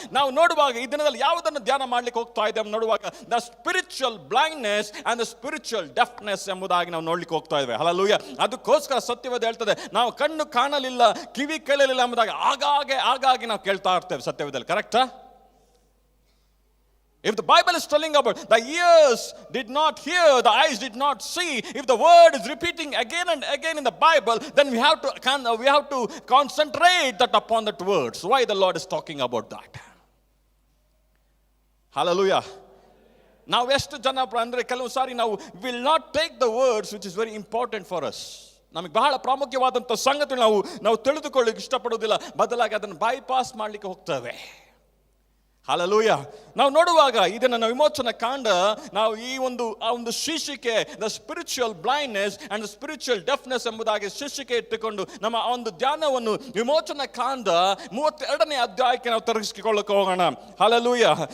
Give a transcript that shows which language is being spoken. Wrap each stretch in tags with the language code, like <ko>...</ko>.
<kn>ನಾವು ನೋಡುವಾಗ ಈ ದಿನದಲ್ಲಿ ಯಾವುದನ್ನು ಧ್ಯಾನ ಮಾಡಲಿಕ್ಕೆ ಹೋಗ್ತಾ ಇದ್ದೇವೆ ನೋಡುವಾಗ</kn> <en>the spiritual blindness and the spiritual deafness</en> <kn>ಎಂಬುದಾಗಿ ನಾವು ನೋಡ್ಲಿಕ್ಕೆ ಹೋಗ್ತಾ ಇದ್ದೇವೆ. ಹಲ್ಲೆಲೂಯಾ. ಅದಕ್ಕೋಸ್ಕರ ಸತ್ಯವೇದ ಹೇಳ್ತದೆ, ನಾವು ಕಣ್ಣು ಕಾಣಲಿಲ್ಲ, ಕಿವಿ ಕೇಳಲಿಲ್ಲ ಎಂಬುದಾಗಿ ಆಗಾಗ್ಗೆ ನಾವು ಕೇಳ್ತಾ ಇರ್ತೇವೆ ಸತ್ಯವೇದದಲ್ಲಿ. ಕರೆಕ್ಟಾ?</kn> <en>If the Bible is telling about the ears did not hear, the eyes did not see, if the word is repeating again and again in the Bible, then we have to concentrate that upon that words. Why the Lord is talking about that? Hallelujah.</en> <kn>ನಾವು ಎಷ್ಟು ಜನ ಅಂದ್ರೆ ಕೆಲವು ಸಾರಿ ನಾವು</kn> <en>will not take the words which is very important for us.</en> <kn>ನಮಗೆ ಬಹಳ ಪ್ರಾಮುಖ್ಯವಾದಂಥ ಸಂಗತಿ ನಾವು ತಿಳಿದುಕೊಳ್ಳಿಕ್ಕೆ ಇಷ್ಟಪಡೋದಿಲ್ಲ, ಬದಲಾಗಿ ಅದನ್ನು ಬೈಪಾಸ್ ಮಾಡಲಿಕ್ಕೆ ಹೋಗ್ತೇವೆ. ಹಲ್ಲೆಲೂಯಾ. ನಾವು ನೋಡುವಾಗ ಇದನ್ನು ನಾವು ವಿಮೋಚನ ಕಾಂಡ ನಾವು ಈ ಒಂದು ಶೀರ್ಷಿಕೆ</kn> <en>the spiritual blindness and the spiritual deafness</en> <kn>ಎಂಬುದಾಗಿ ಶೀರ್ಷಿಕೆ ಇಟ್ಟುಕೊಂಡು ನಮ್ಮ ಒಂದು ಧ್ಯಾನವನ್ನು ವಿಮೋಚನ ಕಾಂಡ 32ನೇ ಅಧ್ಯಾಯಕ್ಕೆ ನಾವು ತರಿಸಿಕೊಳ್ಳಕ್ಕೆ ಹೋಗೋಣ. ಹಲ್ಲೆಲೂಯಾ.</kn>